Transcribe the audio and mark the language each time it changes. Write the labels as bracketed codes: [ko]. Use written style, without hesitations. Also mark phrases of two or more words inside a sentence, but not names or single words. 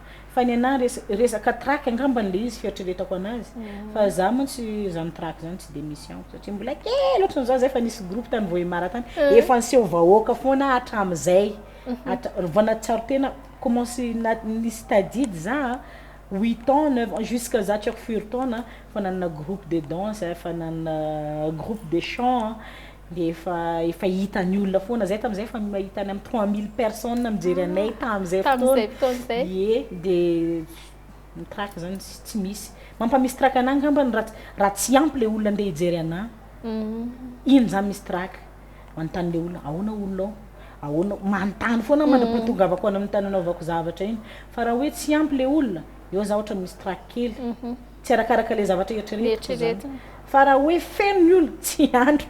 [mg] fa ny ana resaka track angambany le izy fieritreretako anazy fa za mantsy zany track zany tsy de misy anko satria mbola kely ohatrany zao zay fa nisy groupe tany voimara tany efa niseho vahoaka foana hatram'izay vana tsaro tena commencé nisy tadidy za [fr] 8 ans 9 ans jusqu'à [mg] za tsy ako firy taona fa nanana [fr] groupe de danse [mg] fa nanana [fr] groupe de chant [mg] de efa hitan'ny olona foana zay tam'izay fa mahitany amin'ny [fr] 3000 personnes [mg] mijery anay tam'izay fotoana ie de ny track zany tsy misy mampamisy track anah angambany raha tsy ampy le olona andeha hijery anah iny zany misy track manontany le olona ahoana olona ahoana manontany foana mandra-patongavako any amin'ny tany anaovako zavatra iny fa raha hoe tsy ampy le olona eo za ohatra misy track kely tsy arakaraka le zavatra eritreretina fa raha hoe feno ny olona tsy andro